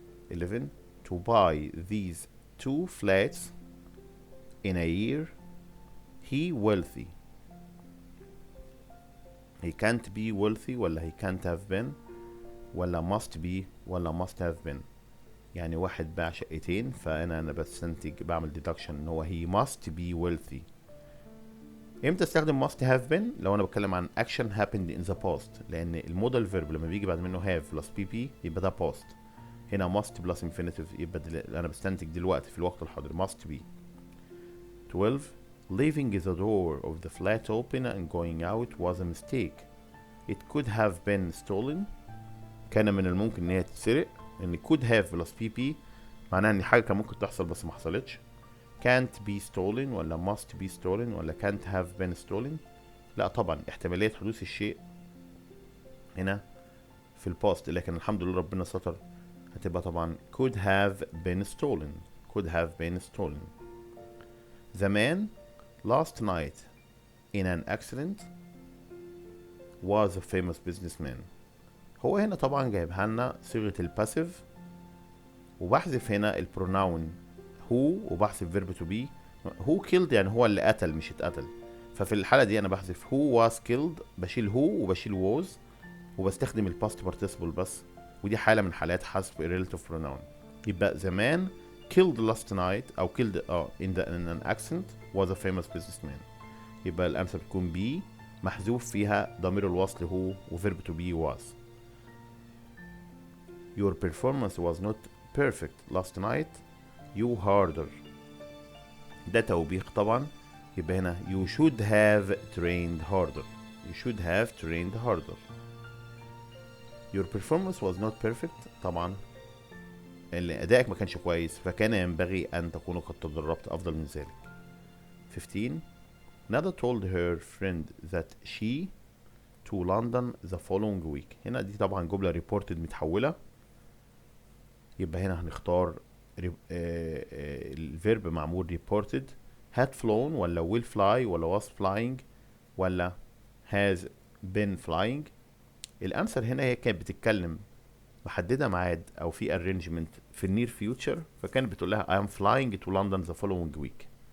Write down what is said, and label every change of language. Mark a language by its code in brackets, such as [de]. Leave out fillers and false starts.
[en] 11 to buy these 2 flats in a year. He wealthy. He can't be wealthy ولا he can't have been ولا must be ولا must have been. [ar] يعني واحد باع شقتين، فانا بستنتج بعمل deduction ان هو [en] he must be wealthy. [ar] امتى استخدم must have been؟ لو انا بتكلم عن [en] action happened in the past، [ar] لان المودال فيرب لما بيجي بعد منه have plus pp يبقى ده past. هنا must plus infinitive يبقى انا بستنتج دلوقتي في الوقت الحاضر must be. [en] 12 leaving the door of the flat open and going out was a mistake. It could have been stolen. [ar] كان من الممكن ان هي تتسرق، ان could have plus pp معناها ان حاجه كان ممكن تحصل بس ما حصلتش. [en] can't be stolen ولا must be stolen ولا can't have been stolen. [ar] لا طبعا احتماليه حدوث الشيء هنا في الباست، لكن الحمد لله ربنا ستر، هتبقى طبعا [en] could have been stolen. could have been stolen. The man last night in an accident was a famous businessman. [ar] هو هنا طبعا جايبها لنا صيغه الباسيف، وبحذف هنا البروناون who وبحذف فيرب to be. who killed يعني هو اللي قتل مش اتقتل، ففي الحاله دي انا بحذف who was killed، بشيل who وبشيل was وبستخدم الباست participle بس، ودي حاله من حالات حذف relative pronoun. [en] يبقى the man killed last night او killed in an accident was a famous businessman. [ar] يبقى الامثله بتكون be محذوف فيها ضمير الوصل هو وفيرب to be was. [en] Your performance was not perfect last night. You harder. [ar] ده توبيخ طبعا، يبقى هنا [en] you should have trained harder. You should have trained harder. Your performance was not perfect. [ar] طبعا اللي أدائك ما كانش كويس، فكان ينبغي أن تكون قد تدربت أفضل من ذلك. [en] 15 Nada told her friend that she to London the following week. [ar] هنا دي طبعا جملة reported متحولة، يبقى هنا هنختار الفيرب معمول reported. [en] had flown ولا will fly ولا was flying ولا has been flying. [ar] الأمثل هنا هي كانت بتتكلم محددة ميعاد أو في arrangement في النير future، فكانت بتقول لها [en] I am flying to London the following week.